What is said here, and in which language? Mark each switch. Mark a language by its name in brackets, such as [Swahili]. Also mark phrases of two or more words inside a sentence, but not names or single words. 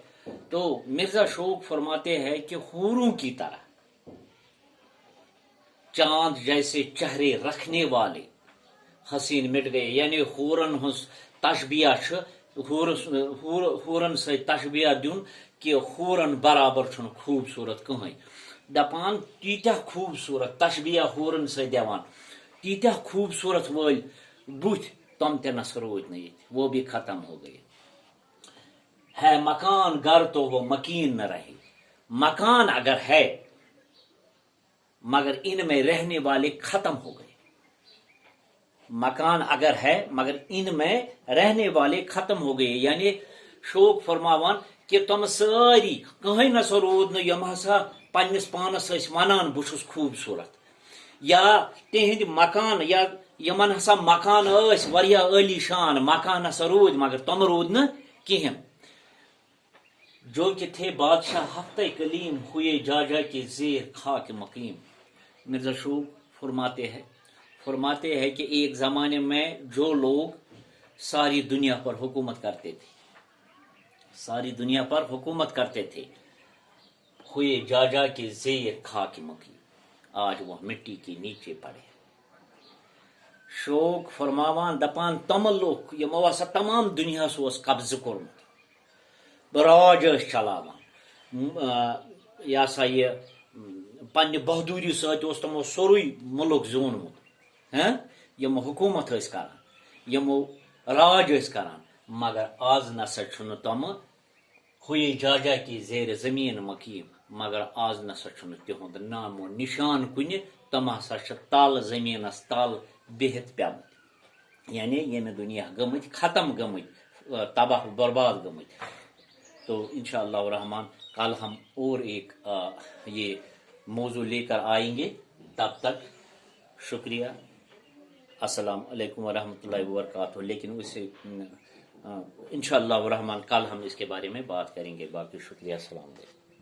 [Urdu] تو مرزا شوق فرماتے ہیں کہ حوروں کی طرح چاند جیسے چہرے رکھنے والے حسین مٹ گئے، یعنی حورن ہنس تشبیہ [Kashmiri] حورن سے تشبیہ دن کہ حورن برابر چھن خوبصورت کہیں، دپان تیتہ خوبصورت تشبیہ ہورن سے دیوان تیتہ خوبصورت ول بت تم تہ نس روز نہ یہ [Urdu] وہ بھی ختم ہو گئے ہے مکان گھر تو وہ مکین نہ رہے مکان اگر ہے مگر ان میں رہنے والے ختم ہو گئے مکان اگر ہے مگر ان میں رہنے والے ختم ہو گئے یعنی شوق [Kashmiri] فرماوان کہ تم ساری کہیں نہ سا رود نہ یم ہسا پنس پانس ونان بہس خوبصورت یا تہند مکان یا یمن ہسا مکان وریا عالی شان مکان ہسا رود مگر تم رود نہ کہین [Urdu] جو کہ تھے بادشاہ ہفتہ کلیم ہوئے جا جا کے زیر خاک مقیم مرزا شوق فرماتے ہیں کہ ایک زمانے میں جو لوگ ساری دنیا پر حکومت کرتے تھے ہوئے جا جا کے زیر خاک مقیم آج وہ مٹی کے نیچے پڑے [Kashmiri] شوق فرماوان دپان تم لوگ یمو ہسا تمام دنیا قبضہ کورمت راج چلاوان یہ سا یہ پنہ بہادوری ست تمو سوری ملک زونمت یم حکومت کران یمو راج کران مگر آز نسا چھن تم [Urdu] ہوئی جا جا کی [Kashmiri] زیر زمین مقیم مگر آز نسا چھن تہند نام و نشان کن تم ہسا تل زمینس تل بہت پیمت یعنی یہ دنیا گمت ختم گمت تباہ برباد گمت [Urdu] تو [Arabic] انشاءاللہ الرحمن [Urdu] کل ہم اور ایک یہ موضوع لے کر آئیں گے تب تک شکریہ [Arabic] السلام علیکم ورحمۃ اللہ وبرکاتہ [Urdu] لیکن اس سے [Arabic] انشاءاللہ الرحمن [Urdu] کل ہم اس کے بارے میں بات کریں گے باقی شکریہ [Arabic] السلام علیکم